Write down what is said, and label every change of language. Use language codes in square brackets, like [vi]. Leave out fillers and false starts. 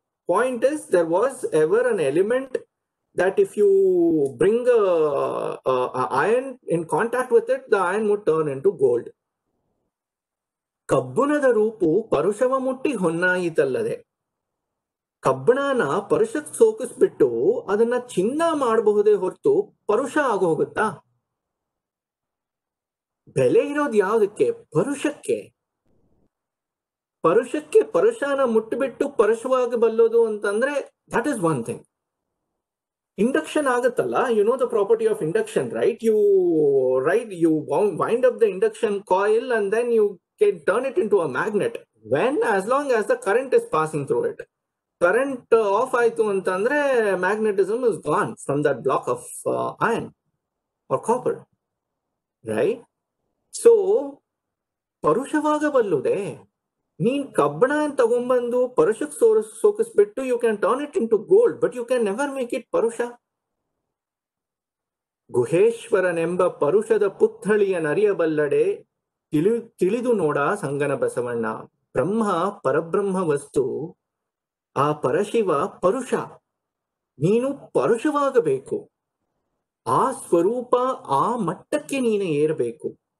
[en] Point is, there was ever an element that if you bring a iron in contact with it, the iron would turn into gold. [kn] ಕಬ್ಬುಣದ ರೂಪು ಪರುಷವ ಮುಟ್ಟಿ ಹೊನ್ನಾಯಿತಲ್ಲದೆ. ಕಬ್ಬಣನ ಪರುಷಕ್ಕೆ ಸೋಕಿಸ್ಬಿಟ್ಟು ಅದನ್ನ ಚಿನ್ನ ಮಾಡಬಹುದೇ ಹೊರತು ಪರುಷ ಆಗೋಗುತ್ತಾ? ಬೆಲೆ ಇರೋದು ಯಾವುದಕ್ಕೆ? ಪರುಷಕ್ಕೆ. ಪರುಷನ ಮುಟ್ಟಿಬಿಟ್ಟು ಪರುಷವಾಗಬಲ್ಲೋದು ಅಂತಂದ್ರೆ [en] That is one thing. [kn] Induction ಆಗುತ್ತಲ್ಲ, [en] You know the property of induction, right? You wind up the induction coil and then you can turn it into a magnet as long as the current is passing through it. Current off [kn] ಆಯ್ತು ಅಂತಂದ್ರೆ [en] magnetism is gone from that block of iron or copper, right? [kn] So ಪರುಷವಾಗಬಲ್ಲುದೆ. ನೀನ್ ಕಬ್ಬಣ ತಗೊಂಡ್ಬಂದು ಪರುಷಕ್ ಸೋಕಿಸ್ಬಿಟ್ಟು [en] you can turn it into gold, but you can never make it ಪರುಷ. [kn] ಗುಹೇಶ್ವರನೆಂಬ ಪರುಷದ ಪುತ್ಥಳಿಯ ನರಿಯಬಲ್ಲಡೆ ತಿಳಿದು ನೋಡ ಸಂಗನ ಬಸವಣ್ಣ. ಬ್ರಹ್ಮ ಪರಬ್ರಹ್ಮ ವಸ್ತು, ಆ ಪರಶಿವ ಪರುಷ. ನೀನು ಪರುಷವಾಗಬೇಕು, ಆ ಸ್ವರೂಪ, ಆ ಮಟ್ಟಕ್ಕೆ ನೀನು ಏರಬೇಕು.